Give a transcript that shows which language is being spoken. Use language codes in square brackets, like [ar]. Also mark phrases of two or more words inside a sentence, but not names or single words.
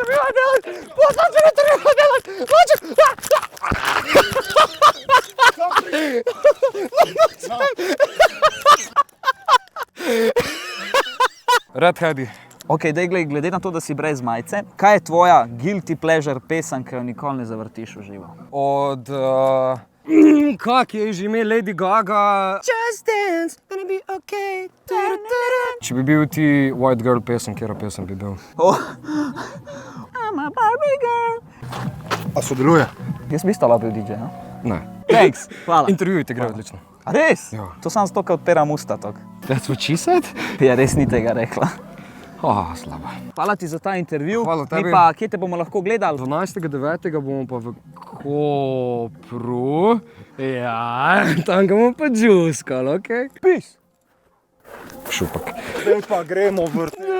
[sl] Redheadi. Ok, daj, glede na to, da si brez majice, kaj je tvoja [en] guilty pleasure [sl] pesem, ki jo nikoli ne zavrtiš v živo? Od... kak je že ime Lady Gaga? [en] Just dance, gonna be okay. [sl] Če bi bil ti [en] White Girl [sl] pesem, kjera pesem bi bil? [en] Oh. I'm a Barbie girl. [sl] A sodeluje? Jaz bi stala bil DJ, no? Ne. [en] Thanks, hvala. [sl] Intervjuj te gre odlično. A res? Ja. To sam zato, ker odpiram usta tok. [en] That's what she said? [sl] Ja, res ni tega rekla. Slabo. Hvala ti za ta intervju. Hvala tebi. Mi pa, kje te bomo lahko gledali? 12.9. bomo pa v Kopru. Ja, tam ga bomo pa džuskali, okej? Peace. Šupak. Zdaj pa gremo vrteti.